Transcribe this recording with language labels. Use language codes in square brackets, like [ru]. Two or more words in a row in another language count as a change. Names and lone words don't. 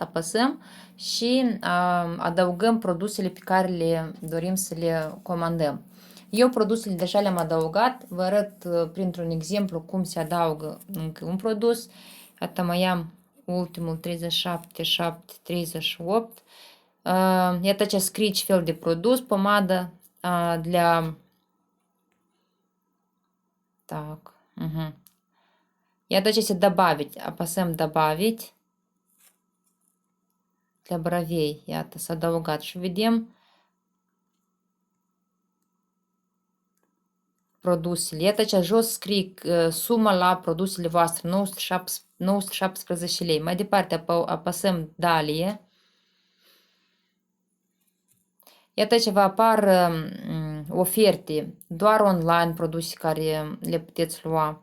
[ro] Apăsăm și adăugăm produsele pe care le dorim să le comandăm. Eu produsele deja le-am adăugat. Vă arăt printr-un exemplu cum se adaugă încă un produs. Iată, mai am ultimul 37, 7, 38. Iată ce scrie ce fel de produs. [ru] Pomadă для... Так. Угу. [ro] Iată ce se добавить. Apăsăm добавить. [ru] Для bровей. [ro] Iată, s-a adăugat și vedem produsele. Iată ce jos scrie suma la produsele voastre, 917 lei. Mai departe apăsăm Dalie. Iată ce vă apar oferte, doar online produse care le puteți lua.